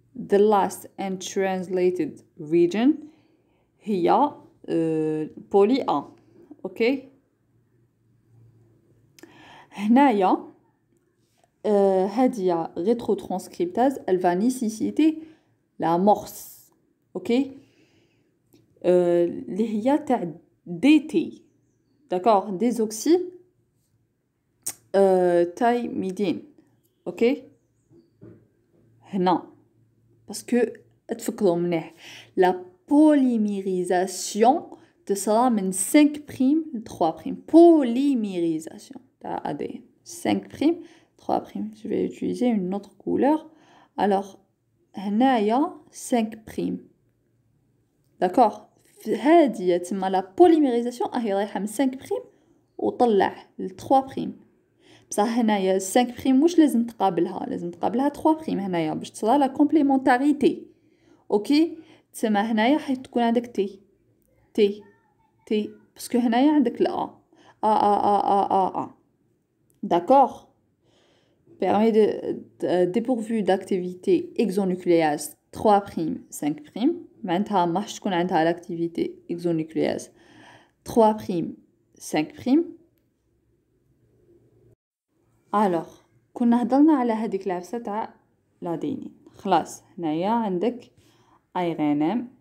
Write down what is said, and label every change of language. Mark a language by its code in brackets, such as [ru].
[en] The last untranslated region [ar] هي [en] poly A. Ok? [ar] هنايا هذه [fr] rétrotranscriptase elle va nécessiter l'amorce. Ok? [ar] اللي هي تاع DT. [fr] D'accord? désoxy thymidine. Ok? [ar] هنا [fr] parce que [ar] تفكروا منيح [fr] la polymérisation [ar] تصرى من 5' ل 3'. polymérisation تاع ADN 5', 3'. [fr] Je vais utiliser une autre couleur. Alors, [ar] هنايا [fr] 5'. D'accord? [ar] هذه تسمى [fr] la polymérisation [ar] راهي رايحة من 5' وطلع ل 3'. بصح هنايا 5' مش لازم تقابلها، لازم تقابلها 3' هنايا باش تصرى لا كومبليمونتاريتي. اوكي؟ تسمى هنايا حتكون عندك تي باسكو هنايا عندك الأ A. [fr] D'accord? Permet dépourvu d'activité exonucléase 3', 5'. [ar] معناتها ماش تكون عندها [fr] l'activité exonucléase [ar] 3', 5'. Alors كنا هضرنا على هذيك العفسة تاع لادينين. خلاص هنايا عندك ARN.